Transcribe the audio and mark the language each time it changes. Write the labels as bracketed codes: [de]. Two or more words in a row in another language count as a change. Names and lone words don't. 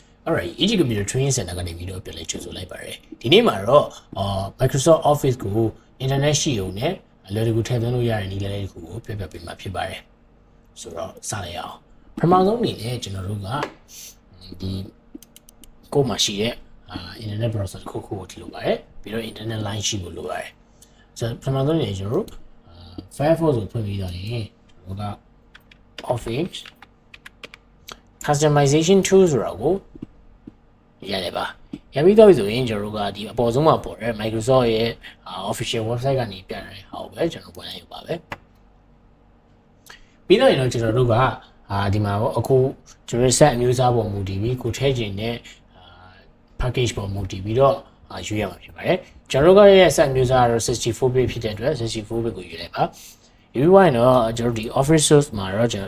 [en] Alright, each computer training center [my] ကနေပြီးတော့ပြန်လဲကြိုဆိုလိုက်ပါတယ်ဒီနေ့မှာတော့Microsoft Office ကို internet ရှိုံနဲ့အလွယ်တကူထည့်သွင်းလို့ရတဲ့နည်း လေးတစ်ခုကိုပြပြပေးမှာဖြစ်ပါတယ်ဆိုတော့စလိုက်အောင်ပထမဆုံးအနေနဲ့ကျွန်တော်တို့ကဒီ ကိုမှရှိတဲ့ [en] internet browser [my] တစ်ခုကိုထည့်လို့ပါတယ်ပြီးတော့ [en] internet line [my] ရှိဖို့လိုပါတယ်ဆိုတော့ပထမဆုံးအနေနဲ့ကျွန်တော်တို့ Firefox ကိုဖွင့်ပြီးတော့ရင်ကျွန်တော်က [en] Office customization tools [my] ဆိုတာကိုရတယ်ပါရပြီးတော့ဆိုရင်ကျွန်တော်တို့ကဒီအပေါ်ဆုံးမှာပေါ်တဲ့ Microsoft ရဲ့ [en] official website [my] ကနေပြရတယ်ဟောပဲကျွန်တော်ဝင်လိုက်ရပါပဲ ပြီးတော့ရင်တော့ကျွန်တော်တို့ကဒီမှာအခုကျွန်တော် set အမျိုးအစားပေါ်မူတည်ပြီးကိုထည့်ခြင်းနဲ့package ပေါ်မူတည်ပြီးတော့ရွေးရမှာဖြစ်ပါတယ်ကျွန်တော်တို့ကရဲ့ set အမျိုးအစားကတော့64 bit ဖြစ်တဲ့အတွက်64 bit ကိုရွေးလိုက်ပါရွေးသွားရင်တော့ကျွန်တော်ဒီ [en] office source [my] မှာတော့ကျွန်တော်